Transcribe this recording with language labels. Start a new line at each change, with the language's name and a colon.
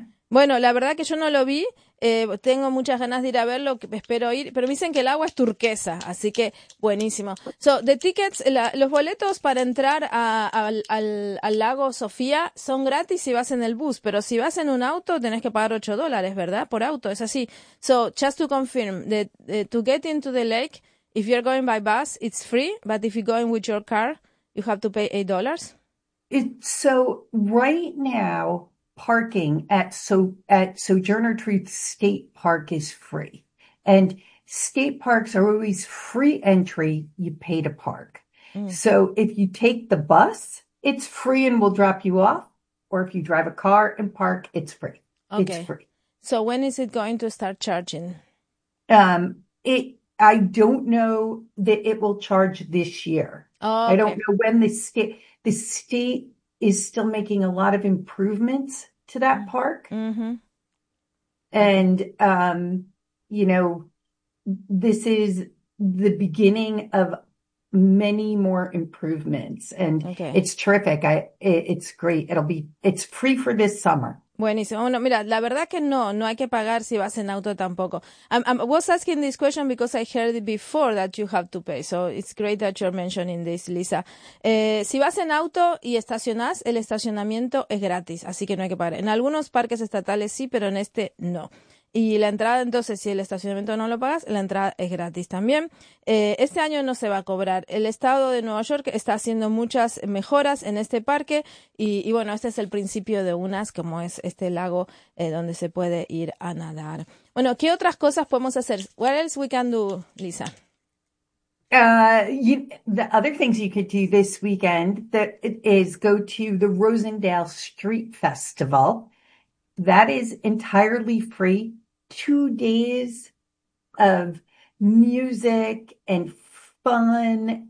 Spanish: Bueno, la verdad que yo no lo vi, tengo muchas ganas de ir a verlo, espero ir, pero me dicen que el agua es turquesa, así que buenísimo.
English: So, the tickets,
Spanish: los boletos para entrar al Lago Sofía son gratis si vas en el bus, pero si vas en un auto tenés que pagar $8, ¿verdad? Por auto, es así.
English: So, just to confirm, to get into the lake, if you're going by bus, it's free, but if you're going with your car, you have to pay $8. So right now, parking at Sojourner Truth State Park is free. And state parks are always free entry. You pay to park. Mm. So if you take the bus, it's free and we'll drop you off. Or if you drive a car and park, it's free. Okay. It's free. So when is it going to start charging? I don't know that it will charge this year. Oh, okay. I don't know when the state... The state is still making a lot of improvements to that park. Mm-hmm. And, you know, this is the beginning of many more improvements. And okay. It's terrific. It's great. It's free for this summer.
Spanish: Buenísimo. Bueno, mira, la verdad que no hay que pagar si vas en auto tampoco.
English: I was asking this question because I heard it before that you have to pay. So it's great that you're mentioning this, Lisa.
Spanish: Si vas en auto y estacionás, el estacionamiento es gratis, así que no hay que pagar. En algunos parques estatales sí, pero en este no. Y la entrada, entonces, si el estacionamiento no lo pagas, la entrada es gratis también. Este año no se va a cobrar. El estado de Nueva York está haciendo muchas mejoras en este parque. Y bueno, este es el principio de unas, como es este lago donde se puede ir a nadar. Bueno, ¿qué otras cosas podemos hacer?
English: What else we can do, Lisa? The other things you could do this weekend that is go to the Rosendale Street Festival. That is entirely free. 2 days of music and fun.